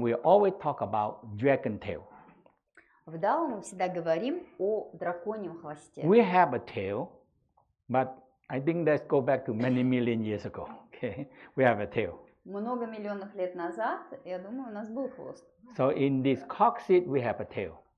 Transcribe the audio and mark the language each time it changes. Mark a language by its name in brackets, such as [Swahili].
[English] Taoism, we always talk about dragon tail. [Russian] В Дао мы всегда говорим о драконьем хвосте. [English] We have a tail, but I think let's go back to many million years ago. Okay, we have a tail. [Russian] Много миллионов лет назад, я думаю, у нас был хвост. [English] So in this coccyx, we have a tail.